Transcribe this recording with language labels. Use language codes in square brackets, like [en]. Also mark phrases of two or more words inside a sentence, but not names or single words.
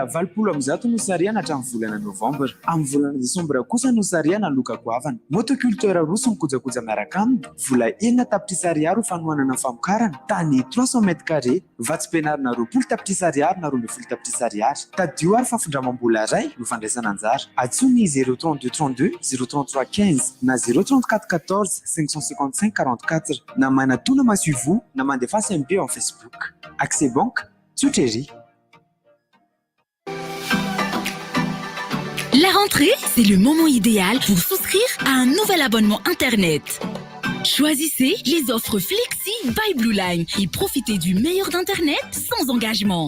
[mg] 700 no sariana hatramin'ny volana novambra amin'ny volana desambra kosa no sariana loka goavana motoculteur roso mikojakoja miaraka aminy vola 9 tapitrisa ariary ho fanohanana famokarana tany 300 [fr] mètres carrés [mg] vatsim-pianarana 20 tapitrisa ariary na 20 tapitrisa ariary tadio ary fafindramam-bola ray no fandraisana anjara atsony 032 32 033 15 na 034 14 555 44 na manatona masuivo na mandefa SMP en Facebook. [fr] Accès Banque, Souteri. La rentrée, c'est le moment idéal pour souscrire à un nouvel abonnement Internet. Choisissez les offres Flexi by Blue Line et profitez du meilleur d'Internet sans engagement.